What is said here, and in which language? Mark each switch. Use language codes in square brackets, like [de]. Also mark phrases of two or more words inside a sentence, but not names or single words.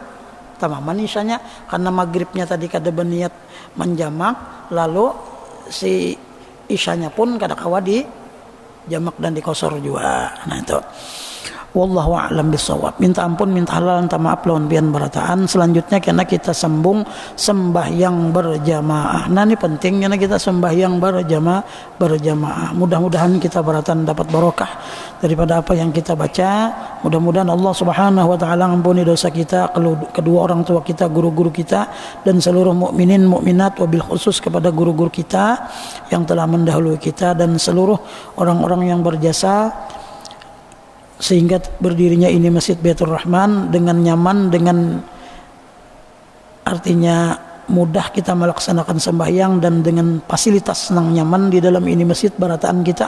[bjn] Tamaman isyanya karena maghribnya tadi kada berniat menjamak, lalu si isyanya pun kada kawa di jamak dan dikosor juga. [id] Nah itu [ar] Wallahu a'lam bissawab. [bjn] Minta ampun, minta halal, minta maaf lawan pian barataan. Selanjutnya kena kita sambung sembahyang berjamaah. [id] Nah ini penting karena kita sembahyang berjamaah. Mudah-mudahan kita baratan dapat barokah daripada apa yang kita baca. Mudah-mudahan [ar] Allah Subhanahu wa taala [id] ampuni dosa kita, kedua orang tua kita, guru-guru kita, dan seluruh mukminin mukminat, [ar] wabil khusus [id] kepada guru-guru kita yang telah mendahului kita dan seluruh orang-orang yang berjasa sehingga berdirinya ini Masjid Baitur Rahman dengan nyaman, dengan artinya mudah kita melaksanakan sembahyang dan dengan fasilitas senang nyaman di dalam ini masjid barataan kita.